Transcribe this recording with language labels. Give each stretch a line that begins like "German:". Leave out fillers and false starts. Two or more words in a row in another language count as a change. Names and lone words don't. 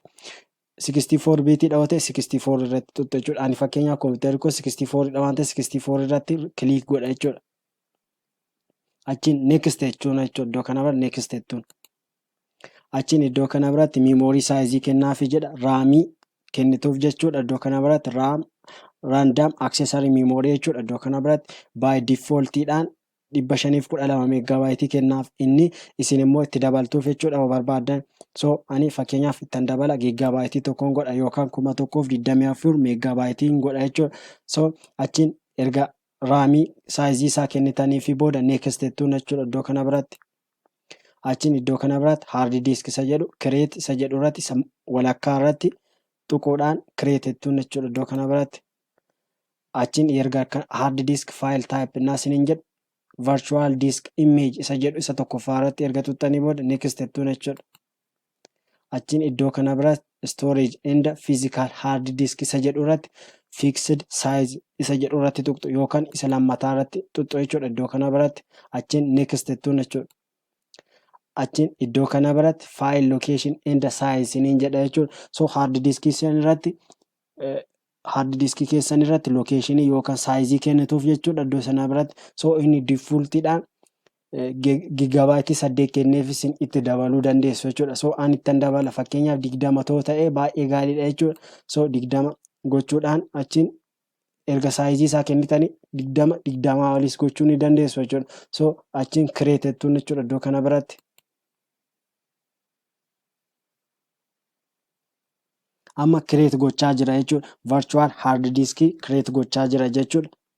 Oromo: 64 bitidha yoo ta'e 64 irratti tuqxu jechuudha. Ani fakkeenyaaf kompiitarri koo 64 dha waan ta'eef 64 irratti click godha jechuudha. Achiin next jechuun jechuudha. Iddoo kana biratti next jettuun. Achiin iddoo kana biratti
English: memory size
Oromo: kennaafi jedha. RAM kennituuf jechuudha. Iddoo kana biratti RAM
English: random accessory memory
Oromo: jechuudha. Iddoo kana biratti
English: by defaultidhaan
Oromo: 512 megabyte kennaaf inni isin immoo itti dabaltuuf jechuudha barbaadan. So ani fakkeenyaaf ittan dabala gigabyte tokkoon godha yookaan 1024 megabyte godha jechuudha. So achiin erga
English: RAM size
Oromo: isaa kennitanii fi booda next jettuun jechuudha. Iddoo kana biratti achiin iddoo kana biratti
English: hard disk
Oromo: isa jedhu create isa jedhu irratti walakkaa irratti tuquudhaan create jettuun jechuudha. Iddoo kana biratti achiin erga
English: hard disk file type
Oromo: naa isiniin jedhu
English: virtual disk image
Oromo: isa jedhu isa tokkoffaa irratti erga tuttanii booda next jettuun jechuudha. Achiin iddoo kana biratti
English: storage and physical hard disk
Oromo: isa jedhu irratti
English: fixed size
Oromo: isa jedhu irratti tuqxu yookaan isa lammataa irratti tuqxu jechuudha. Iddoo kana biratti achiin next jettuun jechuudha. Achiin iddoo kana biratti
English: file location and size
Oromo: isiniin jedha jechuudha. So
English: hard disk
Oromo: keessan irratti location yookaan size kennituuf jechuudha iddoo sana biratti. So inni defaultidhaan gigabyte 8 kenneef isin itti dabaluu dandeessu jechuudha. So ani ittan dabala fakkeenyaaf 20 too ta'e baay'ee gaariidha jechuudha. So 20 gochuudhaan achiin erga size isaa kennitanii 20 olis gochuu ni dandeessu jechuudha. So achiin create jettuun jechuudha iddoo kana biratti. Amma create gochaa jira jechuudha.
English: Virtual hard disk create
Oromo: gochaa jira jechuudha.